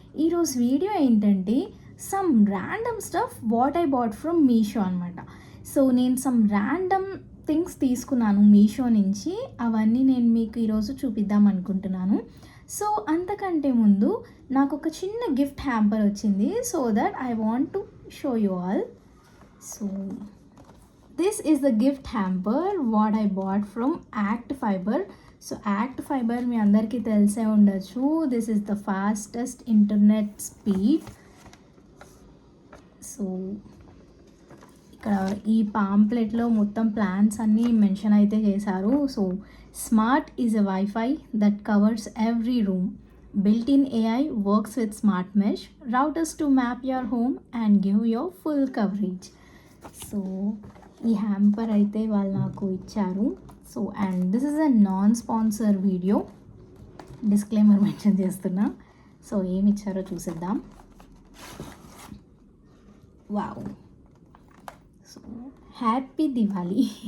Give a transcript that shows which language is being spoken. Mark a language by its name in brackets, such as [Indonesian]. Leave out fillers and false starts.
[Telugu] ఈరోజు వీడియో ఏంటంటే [English] some random stuff what I bought from Meesho [Telugu] అనమాట. సో నేను [English] some random things [Telugu] తీసుకున్నాను మీషో నుంచి. అవన్నీ నేను మీకు ఈరోజు చూపిద్దాం అనుకుంటున్నాను. సో అంతకంటే ముందు నాకు ఒక చిన్న గిఫ్ట్ హ్యాంపర్ వచ్చింది. [English] So that I want to show you all. So this is the gift hamper what I bought from Act Fiber. So Act Fiber [Telugu] మీ అందరికీ తెలిసే ఉండొచ్చు. [English] This is the fastest internet speed. [Telugu] So ఇక్కడ ఈ పాంప్లెట్లో మొత్తం plans అన్నీ mention అయితే చేశారు. [English] So smart is a wifi that covers every room. built in AI works with smart mesh routers to map your home and give you full coverage. [Telugu] So ఈ hamper అయితే వాళ్ళు నాకు ఇచ్చారు. [English] so and this is a non sponsor video, disclaimer mention [Telugu] చేస్తున్నా. So ఏమి ఇచ్చారో చూసేద్దాం. [English] Wow, so happy Diwali.